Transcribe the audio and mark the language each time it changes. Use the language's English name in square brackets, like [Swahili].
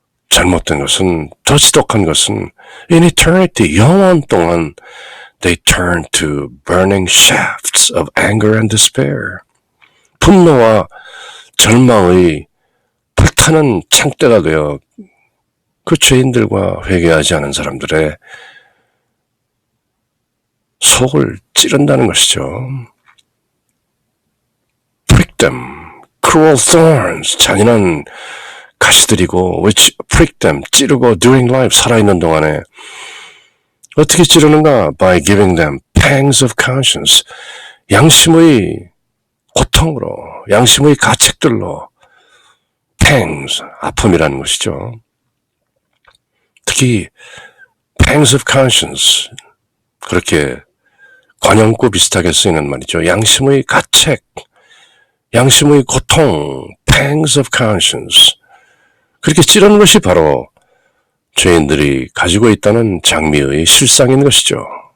[Korean] 잘못된 것은, 더 지독한 것은 [English] in eternity, [Korean] 영원 동안 [English] they turn to burning shafts of anger and despair. [Korean] 분노와 절망의 불타는 창대가 되어 그 죄인들과 회개하지 않은 사람들의 속을 찌른다는 것이죠. [English] prick them, cruel thorns, [Korean] 잔인한 가시들이고 [English] which prick them, [Korean] 찌르고 [English] during life, [Korean] 살아있는 동안에 어떻게 찌르는가? [English] by giving them pangs of conscience, [Korean] 양심의 고통으로, 양심의 가책들로 pangs, 아픔이라는 것이죠. 특히 [English] pangs of conscience, [Korean] 그렇게 관용구 비슷하게 쓰이는 말이죠. 양심의 가책, 양심의 고통, [English] pangs of conscience, [Korean] 그렇게 찌르는 것이 바로 죄인들이 가지고 있다는 장미의 실상인 것이죠.